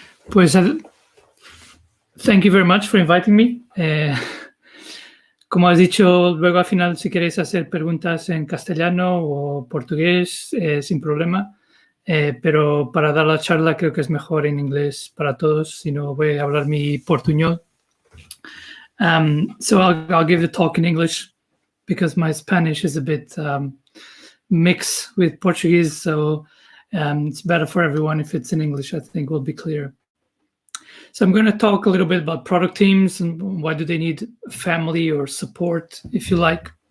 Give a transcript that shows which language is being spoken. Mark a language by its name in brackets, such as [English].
[Spanish] Pues [English] thank you very much for inviting me. [Spanish] Como has dicho, luego al final si queréis hacer preguntas en castellano o portugués, sin problema. Pero para dar la charla creo que es mejor en inglés para todos, si no voy a hablar mi portuñol. [English] So I'll give the talk in English because my Spanish is a bit mixed with Portuguese, so it's better for everyone if it's in English. I think will be clear. So I'm going to talk a little bit about product teams and why do they need family or support, if you like.